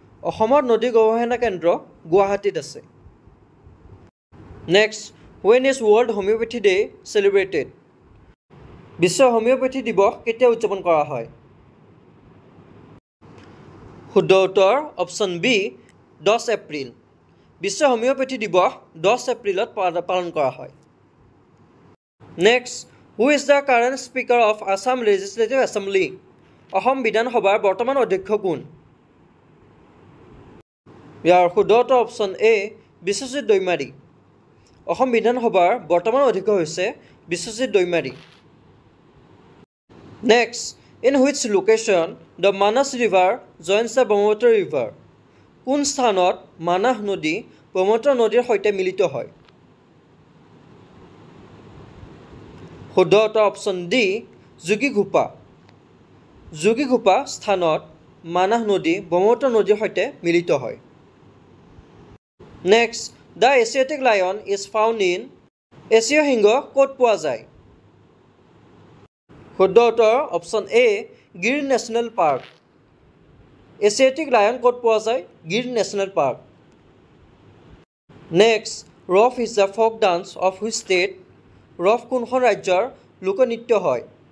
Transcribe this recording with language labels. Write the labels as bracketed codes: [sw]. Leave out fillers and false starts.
[as] অসমৰ নদী গৱেষণা কেন্দ্ৰ গুৱাহাটীত আছে। [en] Next, when is World Homeopathy Day celebrated? [as] Biswa homeopathy দিৱস কেতিয়া উদযাপন কৰা হয়? শুদ্ধ উত্তৰ অপশ্যন বি 10 এপ্ৰিল। বিশ্ব হোমিওপ্যাথি দিৱস 10 এপ্ৰিলত পালন কৰা হয়। [en] Next, who is the current speaker of Assam Legislative Assembly? [as] Assam বিধানসভাৰ বৰ্তমান অধ্যক্ষ কোন? ইয়াৰ শুদ্ধ উত্তৰ অপশ্যন এ বিশ্বজিৎ দৈমাৰী। অসম বিধানসভাৰ বৰ্তমান অধ্যক্ষ হৈছে Biswajit Daimari. [en] Next, in which location the Manas River joins the Brahmaputra River? [as] কোন স্থানত মানাহ নদী ব্ৰহ্মপুত্ৰ নদীৰ সৈতে মিলিত হয়? শুদ্ধ উত্তৰ অপশ্যন ডি যোগীঘোপা। যোগীঘোপা স্থানত মানাহ নদী ব্ৰহ্মপুত্ৰ নদীৰ সৈতে মিলিত হয়। [en] Next, the Asiatic lion is found in [as] এছীয় সিংহ ক'ত পোৱা যায়? শুদ্ধ উত্তৰ option A Gir national park. Asiatic lion ক'ত পোৱা যায়? গিৰ national park. [en] Next, Rouf is the folk dance of which state? [as] Roof কোনখন ৰাজ্যৰ লোকনৃত্য হয়?